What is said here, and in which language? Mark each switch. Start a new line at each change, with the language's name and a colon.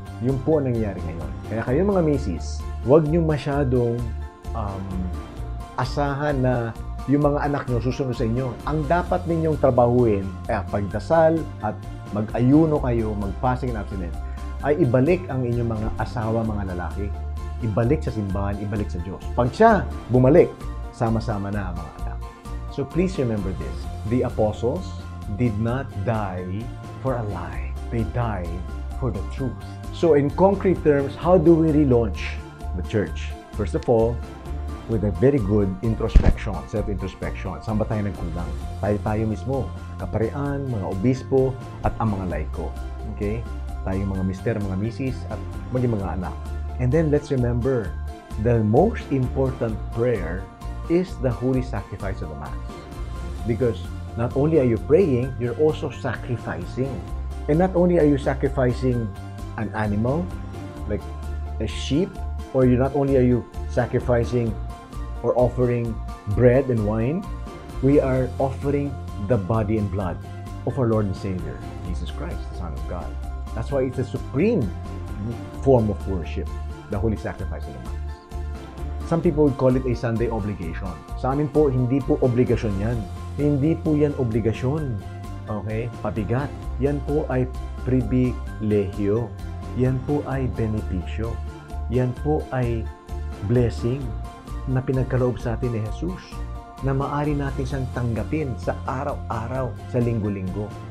Filipino: Yun po ang nangyayari ngayon. Kaya kayo mga misis, huwag nyo masyadong asahan na yung mga anak nyo susunod sa inyo. Ang dapat ninyong trabahuin ay pagdasal at mag-ayuno kayo, mag-
English: fasting and abstinence,
Filipino: ay ibalik ang inyong mga asawa, mga lalaki. Ibalik sa simbahan, ibalik sa Diyos. Pag siya bumalik, sama-sama na ang mga anak.
English: So please remember this. The apostles did not die for a lie. They died for the truth. So in concrete terms, how do we relaunch the church? First of all, with a very good introspection, self-introspection.
Filipino: Saan ba tayo nagkulang? Tayo mismo, kaparian, mga obispo, at ang mga laiko. Okay? Tayong mga mister, mga misis, at maging mga anak.
English: And then let's remember, the most important prayer is the holy sacrifice of the Mass. Because not only are you praying, you're also sacrificing. And not only are you sacrificing an animal, like a sheep, or not only are you sacrificing or offering bread and wine, we are offering the body and blood of our Lord and Savior, Jesus Christ, the Son of God. That's why it's a supreme form of worship, the holy sacrifice of the Mass. Some people would call it a Sunday obligation.
Filipino: Sa amin po, hindi po obligasyon yan. Hindi po yan obligasyon. Okay? Pabigat. Yan po ay pribilehiyo. Yan po ay benepisyo. Yan po ay blessing na pinagkaloob sa atin ni Jesus, na maaari natin siyang tanggapin sa araw-araw, sa linggo-linggo.